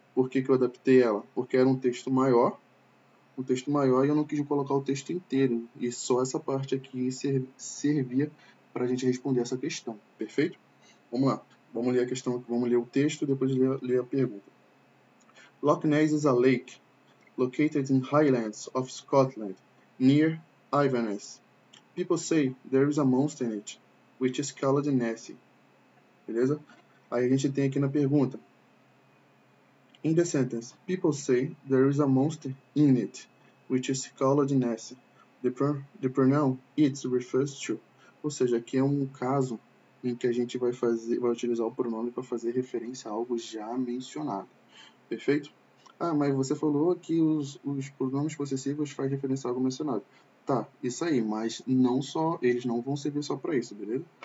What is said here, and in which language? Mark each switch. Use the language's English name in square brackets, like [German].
[Portuguese] Por que eu adaptei ela? Porque era um texto maior e eu não quis colocar o texto inteiro, e só essa parte aqui servia para a gente responder essa questão, perfeito? Vamos lá, vamos ler a questão, vamos ler o texto e depois ler a pergunta. [English] Loch Ness is a lake located in Highlands of Scotland, near Inverness. People say there is a monster in it, which is called Nessie. [Portuguese] Beleza? Aí a gente tem aqui na pergunta. [English] In the sentence, people say there is a monster in it, which is called Nessie. The pronoun it refers to. [Portuguese] Ou seja, aqui é um caso em que a gente vai utilizar o pronome para fazer referência a algo já mencionado. Perfeito? Ah, mas você falou que os pronomes possessivos fazem referência a algo mencionado. Tá, isso aí, mas eles não vão servir só para isso, beleza?